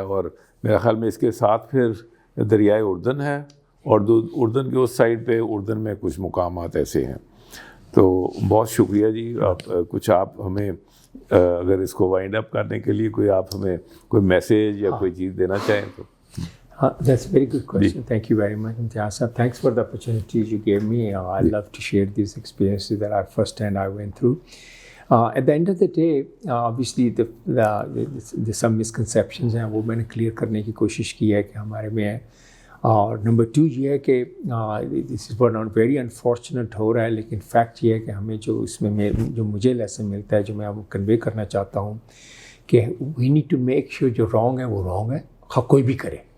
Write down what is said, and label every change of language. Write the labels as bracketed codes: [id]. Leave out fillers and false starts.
[ur] اور میرا خیال میں اس کے ساتھ پھر دریائے اردن ہے, اور اردن کے اس سائڈ پہ اردن میں کچھ مقامات ایسے ہیں. تو بہت شکریہ جی. آپ ہمیں اگر اس کو وائنڈ اپ کرنے کے لیے آپ ہمیں کوئی میسیج یا کوئی چیز دینا چاہیں تو. [en] That's a very good question. Thank you very much, Imtiaz Sahab. Thanks for the opportunity you gave me. I love to share these experiences that firsthand I went through. At the end of the day, obviously the some misconceptions [ur] ہیں وہ میں نے clear کرنے کی کوشش کی ہے کہ ہمارے میں ہے. اور نمبر 2 یہ ہے کہ [en] this is not very unfortunate [ur] ہو رہا ہے, لیکن فیکٹ یہ ہے کہ ہمیں جو اس میں جو مجھے لیسن ملتا ہے, جو میں آپ کو کنوے کرنا چاہتا ہوں, کہ [en] we need to make sure [ur] جو رانگ ہے وہ رانگ ہے, کوئی بھی کرے.